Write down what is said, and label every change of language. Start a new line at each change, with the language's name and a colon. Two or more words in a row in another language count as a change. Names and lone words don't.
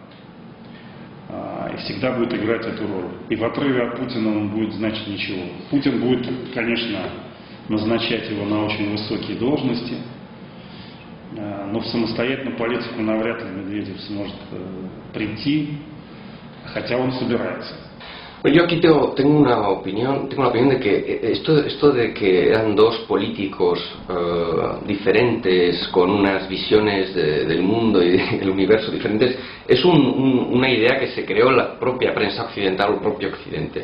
Russian: И всегда будет играть эту роль. И в отрыве от Путина он будет значить ничего. Путин будет, конечно, назначать его на очень высокие должности, но в самостоятельную политику навряд ли Медведев сможет прийти, хотя он собирается.
Spanish: Yo aquí tengo una opinión, de que esto de que eran dos políticos diferentes con unas visiones del mundo y del universo diferentes es una idea que se creó en la propia prensa occidental o el propio Occidente.